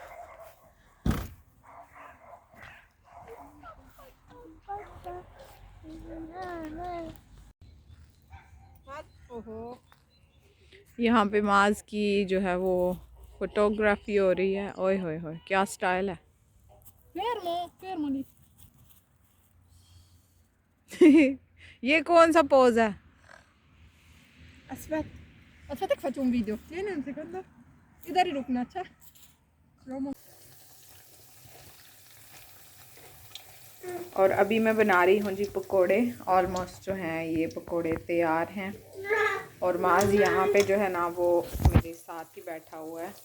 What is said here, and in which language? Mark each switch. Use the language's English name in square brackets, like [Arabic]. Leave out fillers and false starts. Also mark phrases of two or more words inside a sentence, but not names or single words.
[Hindi] यहाँ पे माज की जो है वो फोटोग्राफी हो रही है। ओए होए होए क्या स्टाइल है। ये कौन सा पोज है? [Italian] Aspetta che faccio un video. Tieni un secondo. [Hindi] इधर ही रुकना अच्छा। और अभी मैं बना रही हूँ जी पकोड़े। ऑलमोस्ट जो हैं ये पकोड़े तैयार हैं और माज यहाँ पे जो है ना वो मेरे साथ ही बैठा हुआ है।